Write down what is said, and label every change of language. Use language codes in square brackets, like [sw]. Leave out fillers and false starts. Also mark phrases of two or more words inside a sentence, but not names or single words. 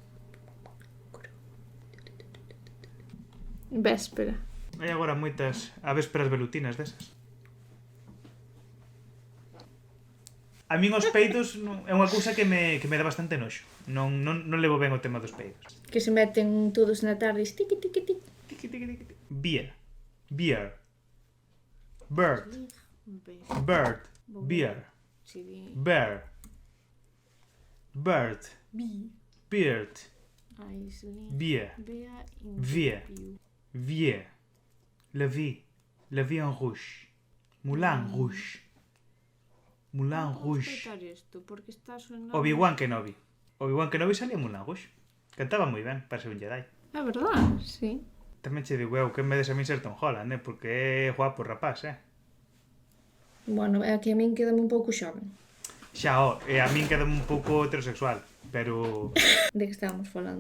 [gl] Véspera. Hai agora moitas avésperas velutinas desas. A min os peidos é unha cousa que me dá bastante noxo. Non levo ben o tema dos peidos. Que se meten todos na tarde. Tiqui, tiqui, tiqui. Tiqui, tiqui, tiqui. [en] Beer. Beer. Bird. Bird. Beer. Bear. Bird. Beard. Beer. Vier. [fr] Vier. La vie. La vie en rouge. Moulin rouge. Moulin rouge. [gl] Obi-Wan Kenobi. Obi-Wan Kenobi salía en Moulin rouge. Cantaba moi ben para ser un Jedi. É verdade, sí. Tamén che digo eu que me des a min ser Tom Holland, porque é guapo rapaz, Bueno, é que a min quedame un pouco xoven. Xa, e a min quedame un pouco heterosexual, pero... De que estábamos falando?